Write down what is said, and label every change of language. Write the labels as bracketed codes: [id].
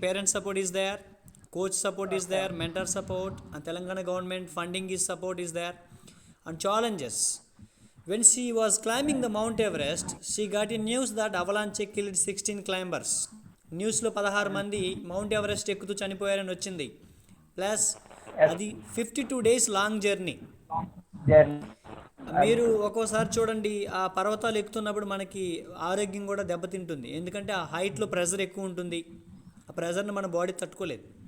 [en] Parents support is there, coach support is there, mentor support, and Telangana government funding is support is there. And challenges, when she was climbing the Mount Everest, she got in news that avalanche killed 16 climbers. [te] న్యూస్లో 16 మంది mount Everest ఎక్కుతూ చనిపోయారని వచ్చింది. [en] Plus అది 52 days long journey. [te] మీరు ఒక్కోసారి చూడండి, ఆ పర్వతాలు ఎక్కుతున్నప్పుడు మనకి ఆరోగ్యం కూడా దెబ్బతింటుంది. ఎందుకంటే ఆ హైట్లో ప్రెషర్ ఎక్కువ ఉంటుంది. ఆ ప్రెషర్ని మన బాడీ తట్టుకోలేదు.